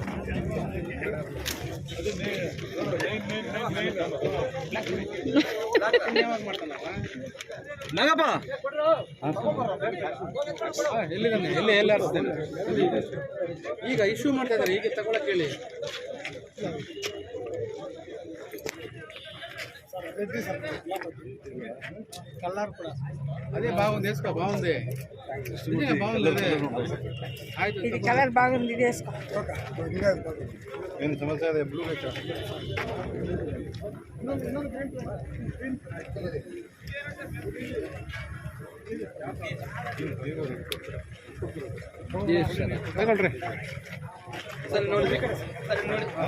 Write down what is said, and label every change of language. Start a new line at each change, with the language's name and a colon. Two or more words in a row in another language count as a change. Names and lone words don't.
Kannada: ನಾಗಪ್ಪ ಎಲ್ಲಿದ್ದಾನೆ ಎಲ್ಲಿ ಆರಿಸ್ತಾನೆ ಈಗ ಇಶ್ಯೂ ಮಾಡ್ತಾ ಇದ್ದಾರೆ ಈಗ ತಗೊಳಕ್ ಹೇಳಿ
Telugu: కలర్ కూడా అదే బాగుంది వేసుకో బాగుంది బాగుంది అదే ఇది కలర్ బాగుంది ఇది వేసుకో
Kannada: ಏನು ಸಮಸ್ಯೆ ಅದೇ ಬ್ಲೂ ಬೇಕಾ ತಗೊಳ್ರಿ ಸರ್ ನೋಡಿ ಸರ್ ನೋಡಿ